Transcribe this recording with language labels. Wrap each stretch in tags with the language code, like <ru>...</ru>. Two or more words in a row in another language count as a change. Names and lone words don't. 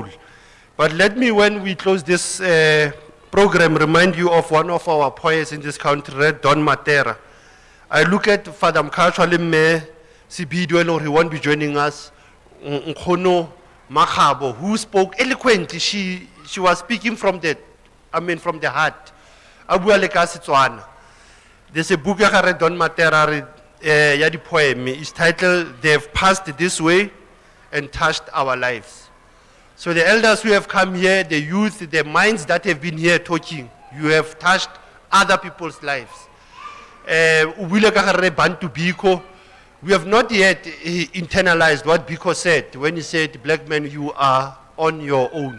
<en>But let me, when we close this program, remind you of one of our poets in this country, Don Matera. I look at Father Mkhatshwa Lemme Sibidwe, he won't be joining us, Nkhono Makgabo, who spoke eloquently. She was speaking from the heart.</en> <tn>Abua le ka Setswana.</tn> <en>There's a book I read, Don Matera,</en> <tn>ya di</tn> <en>poem. It's titled, They've Passed This Way and Touched Our Lives. So the elders who have come here, the youth, the minds that have been here talking, you have touched other people's lives. We have not yet internalized what Biko said when he said, black men, you are on your own.</en>